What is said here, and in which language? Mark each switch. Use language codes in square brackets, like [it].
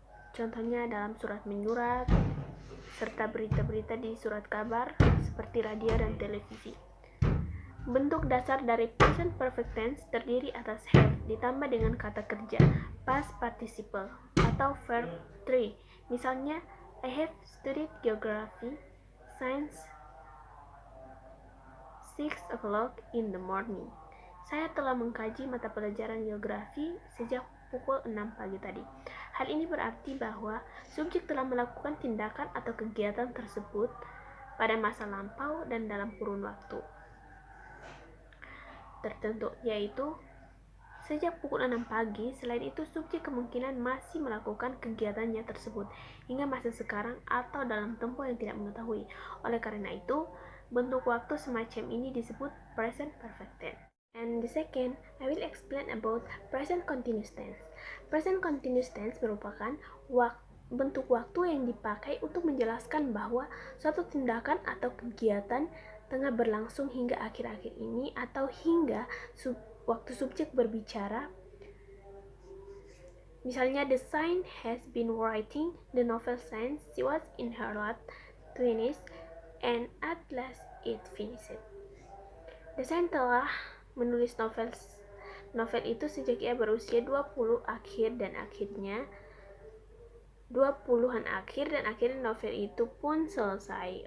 [id] Contohnya dalam surat menyurat, serta berita-berita di surat kabar seperti radio dan televisi. Bentuk dasar dari present perfect tense terdiri atas have ditambah dengan kata kerja past participle atau verb 3. [en] Misalnya, I have studied geography, science 6 o'clock in the morning. [id] Saya telah mengkaji mata pelajaran geografi sejak pukul 6 pagi tadi. Hal ini berarti bahwa subjek telah melakukan tindakan atau kegiatan tersebut pada masa lampau dan dalam kurun waktu tertentu, yaitu sejak pukul 6 pagi. Selain itu, subjek kemungkinan masih melakukan kegiatannya tersebut hingga masa sekarang atau dalam tempo yang tidak mengetahui. Oleh karena itu, bentuk waktu semacam ini disebut present perfect tense. [en] And the second, I will explain about present continuous tense. [id] Present continuous tense merupakan bentuk waktu yang dipakai untuk menjelaskan bahwa suatu tindakan atau kegiatan tengah berlangsung hingga akhir-akhir ini atau hingga waktu subjek berbicara. [en] Misalnya, the Saint has been writing the novel since she was in her late 20s and at last it finished. [id] The Saint telah menulis novel itu sejak ia berusia 20 akhir dan akhirnya 20-an akhir dan akhirnya novel itu pun selesai.